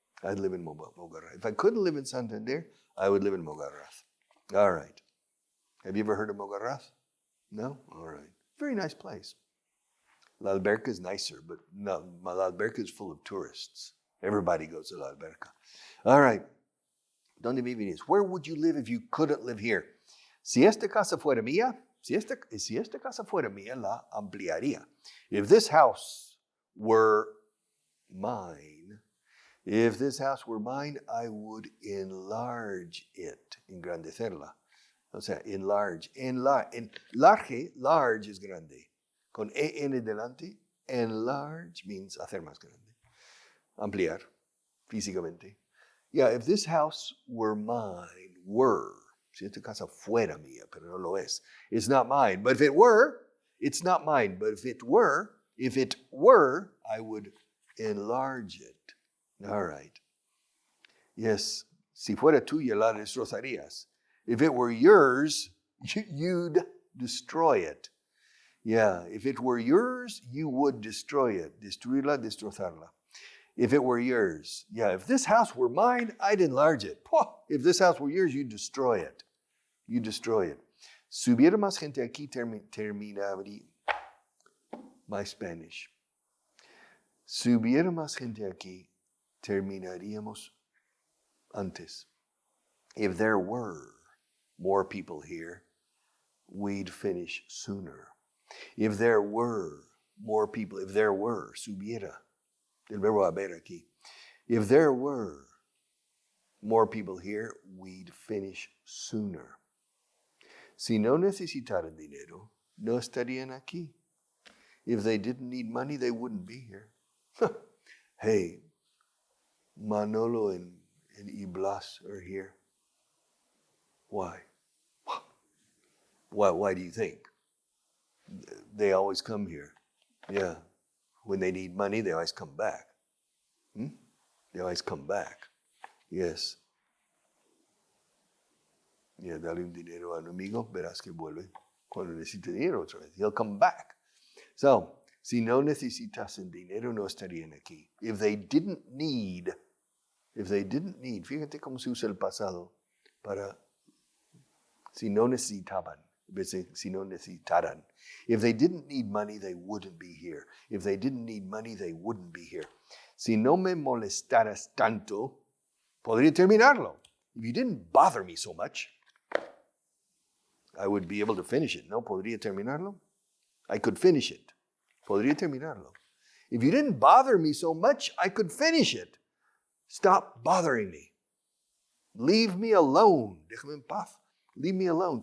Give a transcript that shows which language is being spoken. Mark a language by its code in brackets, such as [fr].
[en] I'd live in Mogarraz. If I couldn't live in Santander, I would live in Mogarraz. All right. Have you ever heard of Mogarraz? No? All right. Very nice place. La Alberca is nicer, but no, La Alberca is full of tourists. Everybody goes to La Alberca. All right. [es] ¿Dónde vivirías? [en] Where would you live if you couldn't live here? [es] Si esta casa fuera mía, si esta casa fuera mía, la ampliaría. [en] If this house were mine, I would enlarge it, [es] engrandecerla. O sea, [en] enlarge. Large is grande. [es] Con en delante, [en] enlarge means [es] hacer más grande. Ampliar, físicamente. [en] Yeah, if this house were mine, [es] si esta casa fuera mía, pero no lo es. [en] It's not mine. But if it were, it's not mine. But if it were, I would enlarge it. All right. [es] Yes, si fuera tuya, la destrozarías. [en] If it were yours, you'd destroy it. Yeah, if it were yours, you would destroy it. [es] Destruirla, destrozarla. [en] If it were yours, yeah, if this house were mine, I'd enlarge it. If this house were yours, you'd destroy it. You destroy it. [es] Si hubiera más gente aquí, terminaría [en] my Spanish. [es] Si hubiera más gente aquí, terminaríamos antes. [en] If there were more people here, we'd finish sooner. If there were more people, if there were, [es] si hubiera, el verbo haber aquí. [en] If there were more people here, we'd finish sooner. [es] Si no necesitaran dinero, no estarían aquí. [en] If they didn't need money, they wouldn't be here. Hey, Manolo and Iblas are here. Why? Why do you think? They always come here. Yeah. When they need money, they always come back. They always come back. Yes. [es] Yeah, dale un dinero a un amigo, verás que vuelve cuando necesite dinero otra vez. [en] He'll come back. [es] So, si no necesitasen dinero, no estarían aquí. [en] If they didn't need, [es] fíjate cómo se usa el pasado para si no necesitaban, si no necesitaran. [en] If they didn't need money, they wouldn't be here. If they didn't need money, they wouldn't be here. [es] Si no me molestaras tanto, podría terminarlo. [en] If you didn't bother me so much, I would be able to finish it. [es] No, podría terminarlo. [en] I could finish it. [es] Podría terminarlo. [en] If you didn't bother me so much, I could finish it. Stop bothering me. Leave me alone. [es] Déjame en paz. [en] Leave me alone.